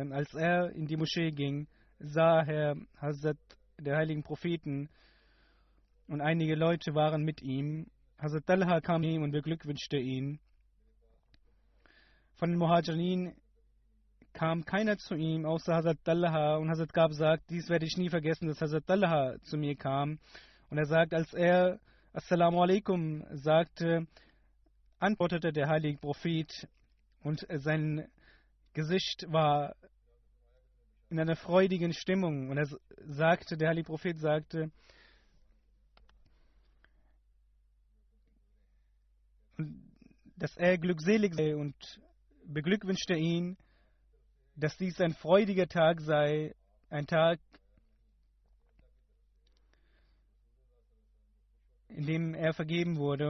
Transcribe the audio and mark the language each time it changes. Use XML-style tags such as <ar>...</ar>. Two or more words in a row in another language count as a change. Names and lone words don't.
<de>Als er in die Moschee ging, sah er Hazrat der heiligen Propheten und einige Leute waren mit ihm. Hazrat Talha kam ihm und beglückwünschte ihn. Von den Muhajirin kam keiner zu ihm, außer Hazrat Talha, und Hazrat Gab sagt, dies werde ich nie vergessen, dass Hazrat Talha zu mir kam. Und er sagt, als er</de> <ar>السلام عليكم</ar> <de>sagte, antwortete der heilige Prophet und sein Gesicht war in einer freudigen Stimmung. Und der heilige Prophet sagte, dass er glückselig sei und beglückwünschte ihn, dass dies ein freudiger Tag sei, ein Tag, in dem er vergeben wurde.</de>